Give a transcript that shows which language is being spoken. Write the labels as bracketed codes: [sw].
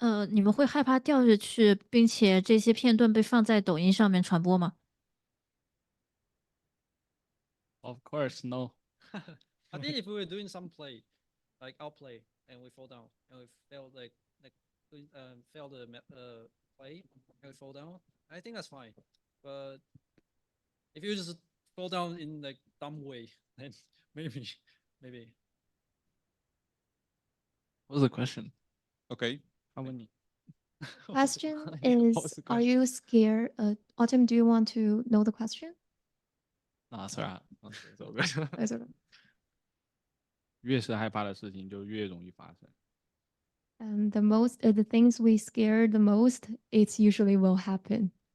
[zh] 你们会害怕掉下去，并且这些片段被放在抖音上面传播吗？ [en] Of course, no. I think if we were doing some play, like outplay, and we fall down, and we fail fail the play, and we fall down, I think that's fine. But if you just fall down in like dumb way, then maybe. What was the question? Okay. How many? question What is, was the are you scared? Autumn, do you want to know the question? Nah, it's alright. It's all good. That's okay. [zh] 越是害怕的事情，就越容易发生。 [en] And the things we scare the most, it's usually will happen.